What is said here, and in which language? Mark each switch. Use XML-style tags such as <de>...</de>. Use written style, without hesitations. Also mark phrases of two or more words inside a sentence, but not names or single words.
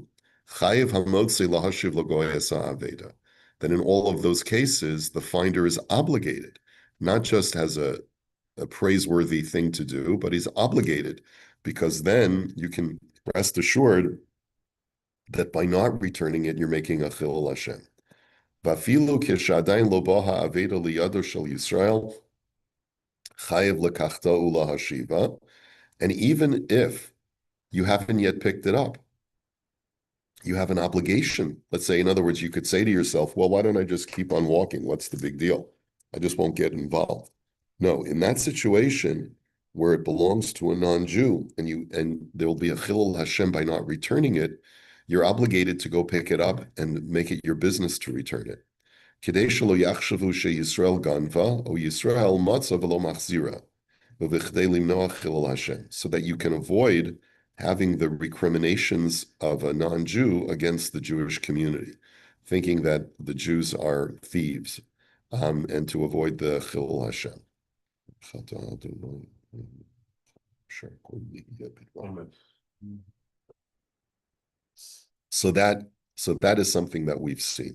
<en>Then in all of those cases, the finder is obligated, not just as a praiseworthy thing to do, but he's obligated because then you can rest assured that by not returning it, you're making a</en> <he>חילול השם. ואפילו כשעדיין לא באה אבדה לידו של ישראל חייב לקחתה ולהשיבה,</he> <en>and even if you haven't yet picked it up, you have an obligation. Let's say, in other words, you could say to yourself, well, why don't I just keep on walking? What's the big deal? I just won't get involved. No, in that situation where it belongs to a non-Jew and there will be a</en> <he>חילול השם</he> <en>by not returning it, you're obligated to go pick it up and make it your business to return it.</en> <he>כדי שלא יחשבו שישראל גנבה או ישראל מצאה ולא מחזירה ובכדי למנוע חילול השם,</he> <en>so that you can avoid having the recriminations of a non-Jew against the Jewish community, thinking that the Jews are thieves, and to avoid the</en> <he>חילול השם.</he> <en>So that is something that we've seen.</en>